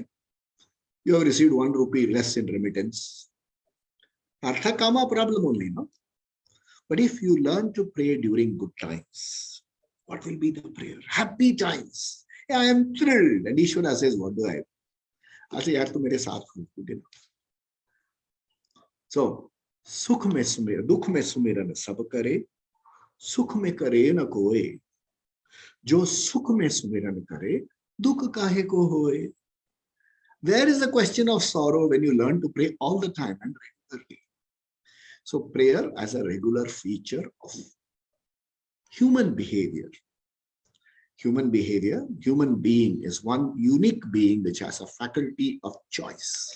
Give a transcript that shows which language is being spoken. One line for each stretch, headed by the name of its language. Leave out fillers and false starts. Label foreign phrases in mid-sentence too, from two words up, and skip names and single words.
English: You have received 1 rupee less in remittance.
Sanskrit: अर्थ काम
English: problem only, no? But if you learn to pray during good times, what will be the prayer? Happy times. Yeah, I am thrilled. And Ishvara says, what do I have? I say,
Hindi: यार, तू मेरे साथ हो. So, सुख में सुमेरा, दुख में सुमिरन सब करे, सुख में करे न कोए. जो सुख में सुमिरन करे, दुख काहे को होए.
English: Where is the question of sorrow when you learn to pray all the time and regularly? So prayer as a regular feature of human behavior. Human behavior, human being is one unique being which has a faculty of choice.